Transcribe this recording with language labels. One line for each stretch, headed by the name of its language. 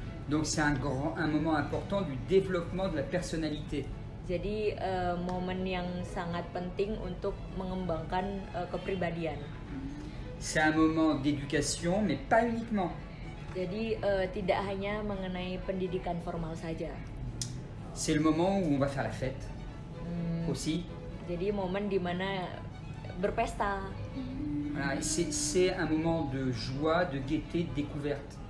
French: Donc c'est un moment important du développement de la personnalité.
Indonesian: Jadi momen yang sangat penting untuk mengembangkan kepribadian.
French: C'est un moment d'éducation, mais pas uniquement.
Indonesian: Jadi tidak hanya mengenai pendidikan formal saja.
French: C'est le moment où on va faire la fête aussi.
Indonesian: Jadi momen di mana berpesta.
French: Voilà, c'est un moment de joie, de gaieté, de découverte.